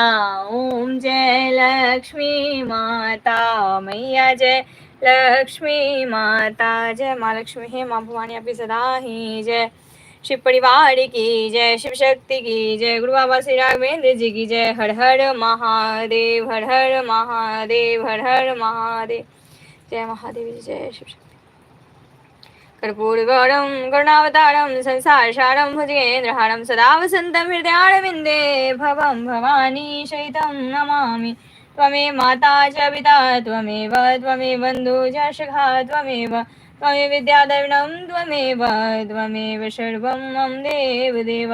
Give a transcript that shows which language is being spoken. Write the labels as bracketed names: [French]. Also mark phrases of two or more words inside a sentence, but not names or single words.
[Hindi] ओम जय लक्ष्मी माता, मैया जय लक्ष्मी माता। जय माँ लक्ष्मी, हे माँ भवानी आपकी सदा ही जय। शिव परिवार की जय, शिव शक्ति की जय, गुरु बाबा श्री राघवेंद्र जी की जय। हर हर महादेव, हर हर महादेव, हर हर महादेव। जय महादेव जी, जय शिव शक्ति। [Sanskrit] कर्पूरगौरं करुणावतारं संसारसारं भुजगेन्द्रहारं सदा वसन्तं हृदयारविन्दे भवं भवानी सहितं नमामि। त्वमेव माता च पिता त्वमेव त्वमेव बन्धु च सखा त्वमेव त्वमेव विद्याधरणं त्वमेव सर्वं मम देवदेव।